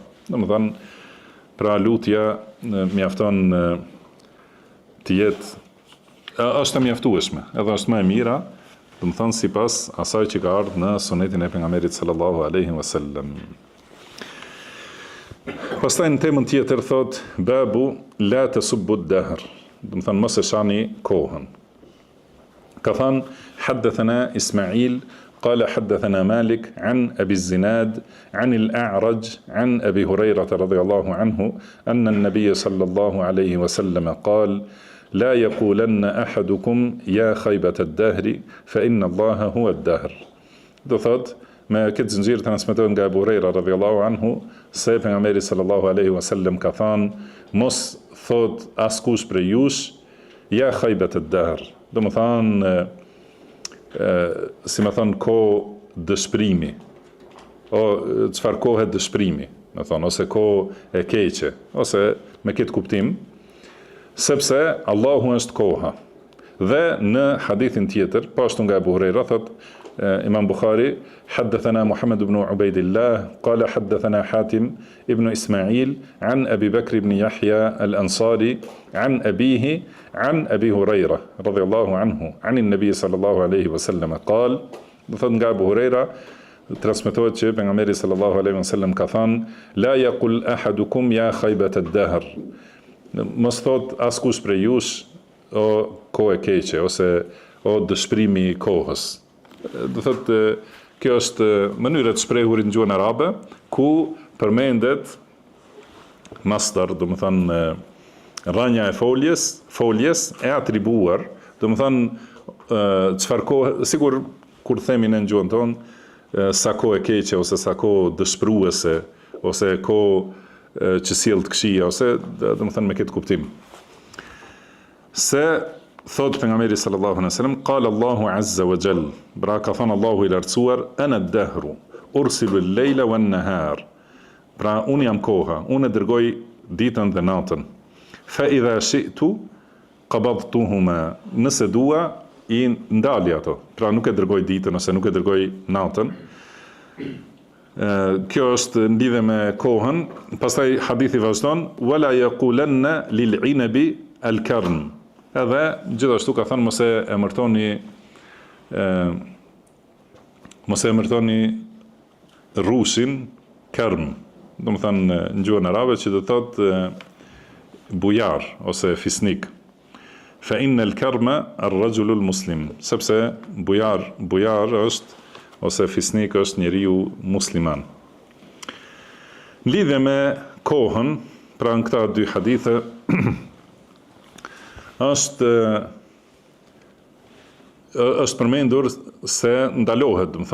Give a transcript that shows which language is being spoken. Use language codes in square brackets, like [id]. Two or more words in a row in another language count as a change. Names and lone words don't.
[sq] Domethënë, pra lutja mjafton të jetë është e mjaftueshme, edhe është më e mira, domethënë sipas asaj që ka ardhur në sunetin e pejgamberit [ar] صلى الله عليه وسلم. [sq] Pastaj në temën tjetër thot [ar] باب لا تسبوا الدهر. [sq] Do të thënë mos e shani kohën. Ka thënë [ar] حدثنا إسماعيل قال حدثنا مالك عن أبي الزناد عن الأعرج عن أبي هريرة رضي الله عنه أن النبي صلى الله عليه وسلم قال لا يقولن أحدكم يا خيبة الدهر فإن الله هو الدهر. [sq] Do thot me këtë zinxhir transmetohet nga Abu Huraira [ar] رضي الله عنه [sq] se pejgamberi [ar] صلى الله عليه وسلم [sq] ka thënë mos thot askush prej jush [ar] يا خيبة الدهر. [sq] Do të thonë si më thon kohë dëshpërimi. O çfarë kohë dëshpërimi, do thonë ose kohë e keqe, ose me këtë kuptim sepse Allahu është koha. Dhe në hadithin tjetër, pashtu nga Abu Huraira thot Imam Bukhari [ar] حدثنا محمد بن عبيد الله قال حدثنا حاتم ابن إسماعيل عن أبي بكر بن يحيى الأنصاري عن أبيه عن أبي هريرة رضي الله عنه عن النبي صلى الله عليه وسلم قال ثم أبو هريرة [sq] transmetohet që pejgamberi [ar] صلى الله عليه وسلم [sq] ka thënë [ar] لا يقل أحدكم يا خيبة الدهر. [sq] Mos thot askush prej jush o kohë e keqe ose o dëshpërimi i kohës. Do thotë kjo është mënyra të shprehurit në gjuhën arabe ku përmendet masdar, do të thënë rrënja e foljes e atribuar, do të thënë çfarë kohë, sigur kur themi në gjuhën tonë sa kohë e keqe ose sa kohë dëshpëruese ose kohë që sjell të këqija ose do të thënë me këtë kuptim. Se thot pejgamberi [ar] صلى الله عليه وسلم قال الله عز وجل, [sq] pra ka thënë Allahu i lartësuar [ar] أنا الدهر أرسل الليل والنهار. [sq] Pra unë jam koha, unë dërgoj ditën dhe natën. [ar] فإذا شئت قبضتهما, [sq] nëse dua i ndali ato. Pra nuk e dërgoj ditën ose nuk e dërgoj natën. Kjo është lidhe me kohën. Pastaj hadithi vazhdon [ar] ولا يقولن للعنب الكرم. [sq] Edhe gjithashtu ka thënë mos e emërtoni rushin karm. Do të thënë në gjuhën arabe që do thotë bujar ose fisnik. [ar] فإن الكرم الرجل المسلم. [sq] Sepse bujar është ose fisnik është njeriu musliman. Lidhje me kohën, pra në këta dy hadithe është përmendur se ndalohet, do të